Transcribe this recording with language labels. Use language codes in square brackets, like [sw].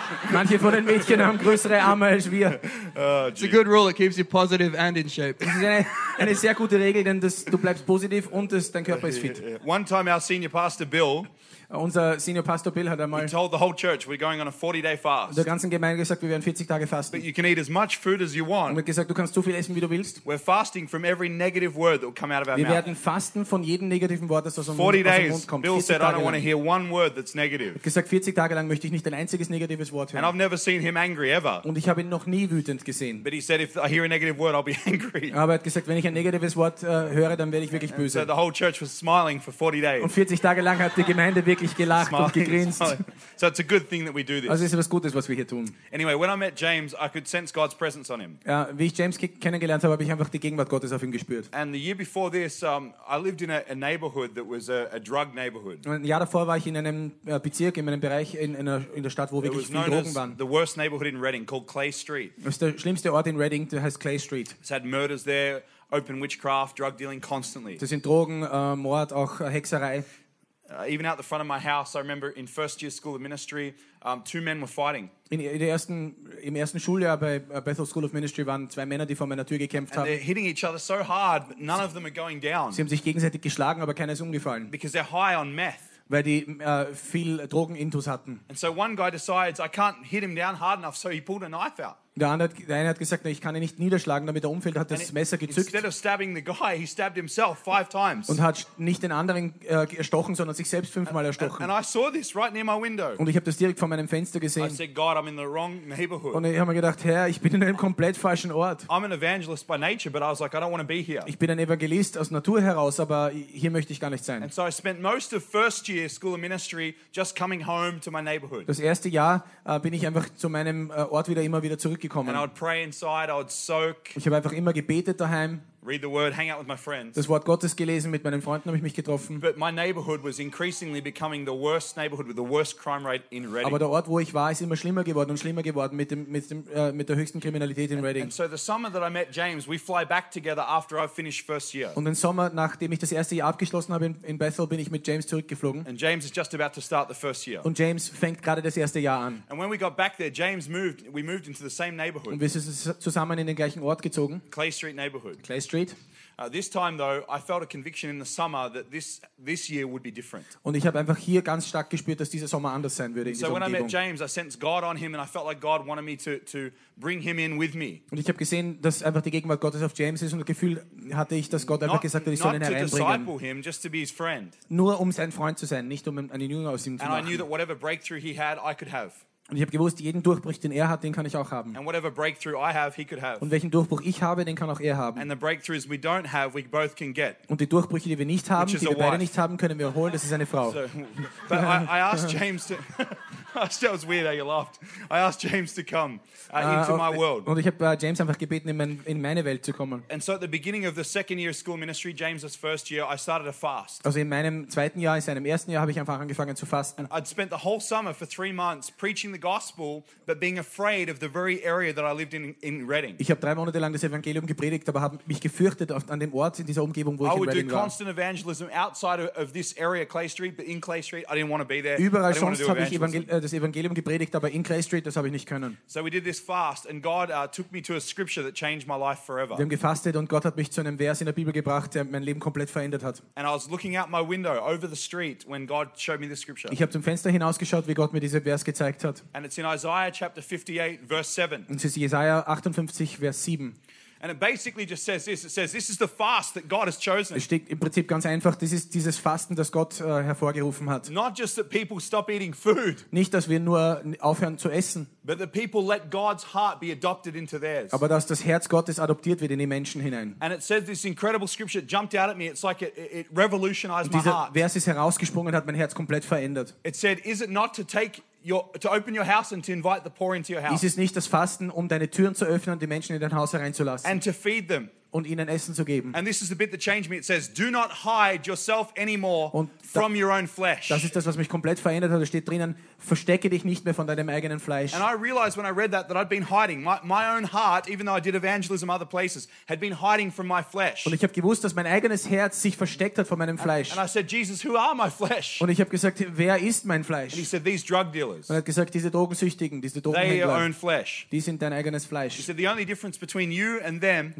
[de] Manche von den Mädchen haben größere Arme als wir. [en] It's a good rule. It keeps you positive and in shape. [de] Das ist eine sehr gute Regel, denn du bleibst positiv und dein Körper ist fit. [en] One time our senior pastor Bill. [de] Unser Senior Pastor Bill hat einmal. [en] He told the whole church we're going on a 40-day fast. [de] Der ganzen Gemeinde gesagt, wir werden 40 Tage fasten. [en] But you can eat as much food as you want. [de] Und hat gesagt, du kannst so viel essen, wie du willst. [en] We're fasting from every negative word that will come out of our [de] wir [en] mouth. [de] Wir werden fasten von jedem negativen Wort, das aus unserem Mund kommt. [en] Bill said, I don't want to hear one word that's negative. [de] Hat gesagt, 40 Tage lang möchte ich nicht ein einziges negatives Wort hören. [en] And I've never seen him angry ever. [de] Und ich habe ihn noch nie wütend gesehen. [en] But he said, if I hear a negative word, I'll be angry. [de] Aber hat gesagt, wenn ich ein negatives Wort höre, dann werde ich wirklich böse. [en] And so the whole church was smiling for 40 days. [de] Und 40 Tage lang hat die Gemeinde wirklich gelacht smiling, und gegrinst. [en] Smiling. So it's a good thing that we do this. [de] Also ist etwas Gutes, was wir hier tun. [en] Anyway, when I met James, I could sense God's presence on him. [de] Ja, wie ich James kennengelernt habe, habe ich einfach die Gegenwart Gottes auf ihm gespürt. [en] And the year before this, I lived in a neighborhood that was a drug neighborhood. [de] Und ein Jahr davor war ich in einem Bezirk, in einem Bereich in der Stadt, wo wirklich viel Drogen waren. [en] The worst neighborhood in Reading called Clay Street. [de] Das ist der schlimmste Ort in Reading, der heißt Clay Street. [en] It's had murders there, open witchcraft, drug dealing constantly. [de] Das sind Drogen, Mord, auch Hexerei. [en] Even out the front of my house, I remember in first year school of ministry, two men were fighting. [de] Im ersten Schuljahr bei Bethel School of Ministry waren zwei Männer, die vor meiner Tür gekämpft haben. [en] They're hitting each other so hard, but none of them are going down. [de] Sie haben sich gegenseitig geschlagen, aber keiner ist umgefallen. [en] Because they're high on meth. [de] Weil die viel Drogenintus hatten. [en] And so one guy decides, I can't hit him down hard enough, so he pulled a knife out. [de] Der eine hat gesagt, ich kann ihn nicht niederschlagen, damit er umfällt, hat das Messer gezückt. [en] Instead of stabbing the guy, he stabbed himself five times. [de] Und hat nicht den anderen erstochen, sondern sich selbst fünfmal erstochen. [en] And I saw this right near my window. [de] Und ich habe das direkt vor meinem Fenster gesehen. [en] I said, God, I'm in the wrong neighborhood. [de] Und ich habe mir gedacht, Herr, ich bin in einem komplett falschen Ort. [en] I'm an evangelist by nature, but I was like, I don't want to be here. [de] Ich bin ein Evangelist aus Natur heraus, aber hier möchte ich gar nicht sein. [en] And so I spent most of first year school of ministry just coming home to my neighborhood. [de] Das erste Jahr bin ich einfach zu meinem Ort wieder immer wieder zurück. [en] And I would pray inside, I would soak. [de] Ich habe einfach immer gebetet daheim. [en] Read the word, hang out with my friends. [de] Das Wort Gottes gelesen, mit meinen Freunden habe ich mich getroffen. [en] But my neighborhood was increasingly becoming the worst neighborhood with the worst crime rate in Reading. [de] Aber der Ort, wo ich war, ist immer schlimmer geworden und schlimmer geworden mit der höchsten Kriminalität in Reading. [en] And so the summer that I met James, we fly back together after I finished first year. [de] Und den Sommer, nachdem ich das erste Jahr abgeschlossen habe in Bethel, bin ich mit James zurückgeflogen. [en] And James is just about to start the first year. [de] Und James fängt gerade das erste Jahr an. [en] And when we got back there, we moved into the same neighborhood. [de] Und wir sind zusammen in den gleichen Ort gezogen. [en] Clay Street neighborhood. [de] Clay Street. [en] This time though, I felt a conviction in the summer that this year would be different. [de] Und ich habe einfach hier ganz stark gespürt, dass dieser Sommer anders sein würde. [en] So when I met James, I sensed God on him, and I felt like God wanted me to bring him in with me. [de] Und ich habe gesehen, dass einfach die Gegenwart Gottes auf James ist, und das Gefühl hatte ich, dass Gott einfach gesagt hat, ich soll ihn hereinbringen. [en] Not to disciple him, just to be his friend. [de] Nur um sein Freund zu sein, nicht um einen Jünger aus ihm zu machen. [en] And I knew that whatever breakthrough he had, I could have. [de] Und ich habe gewusst, jeden Durchbruch, den er hat, den kann ich auch haben. [en] And whatever breakthrough I have, he could have. [de] Und welchen Durchbruch ich habe, den kann auch er haben. [en] And the breakthroughs we don't have, we both can get. [de] Und die Durchbrüche, die wir nicht haben, die wir beide nicht haben, können wir holen. Das ist eine Frau. [en] So, but I asked James to. That was weird how you laughed. I asked James to come into my world. [de] Und ich habe James einfach gebeten, in meine Welt zu kommen. [en] And so at the beginning of the second year of school ministry, James's first year, I started a fast. [de] Also in meinem zweiten Jahr, in seinem ersten Jahr, habe ich einfach angefangen zu fasten. [en] And I'd spent the whole summer for 3 months preaching the gospel, but being afraid of the very area that I lived in Reading. [de] Ich habe 3 Monate lang das Evangelium gepredigt, aber habe mich gefürchtet an dem Ort, in dieser Umgebung, wo ich in Reading war. [en] I would do constant evangelism outside of this area, Clay Street, but in Clay Street, I didn't want to be there. [de] Überall sonst habe ich das Evangelium gepredigt, aber in Clay Street, das habe ich nicht können. [en] So we did this fast, and God took me to a scripture that changed my life forever. [de] Wir haben gefastet, und Gott hat mich zu einem Vers in der Bibel gebracht, der mein Leben komplett verändert hat. [en] And I was looking out my window over the street when God showed me this scripture. [de] Ich habe zum Fenster hinausgeschaut, wie Gott mir diesen Vers gezeigt hat. [en] And it's in Isaiah chapter 58, verse 7. [de] Und es ist Jesaja 58, Vers 7. [en] And it basically just says this. It says this is the fast that God has chosen. [de] Es steht im Prinzip ganz einfach, das ist dieses Fasten, das Gott hervorgerufen hat. [en] Not just that people stop eating food. [de] Nicht, dass wir nur aufhören zu essen. [en] But the people let God's heart be adopted into theirs. [de] Aber dass das Herz Gottes adoptiert wird in die Menschen hinein. [en] And it says this incredible scripture jumped out at me. It's like it revolutionized my heart. [de] Dieser Vers ist herausgesprungen und hat mein Herz komplett verändert. [en] It said, is it not to take to open your house and to invite the poor into your house. [de] Ist es nicht das Fasten, um deine Türen zu öffnen und die Menschen in dein Haus hereinzulassen? [en] And to feed them. [de] Und ihnen Essen zu geben. [en] And this is the bit that changed me. It says, do not hide yourself anymore from your own flesh. [de] Das ist das, was mich komplett verändert hat. Da steht drinnen, verstecke dich nicht mehr von deinem eigenen Fleisch. [en] And I realized when I read that I'd been hiding. My own heart, even though I did evangelism other places, had been hiding from my flesh. [de] Und ich habe gewusst, dass mein eigenes Herz sich versteckt hat von meinem Fleisch. [en] And I said, Jesus, who are my flesh? [de] Und ich habe gesagt, wer ist mein Fleisch? [en] And he said, these drug dealers. [de] Und er hat gesagt, diese Drogensüchtigen, diese Drogenhändler. [en] They are your own flesh. [de] Die sind dein eigenes Fleisch. [en] He said, the only difference between you and them.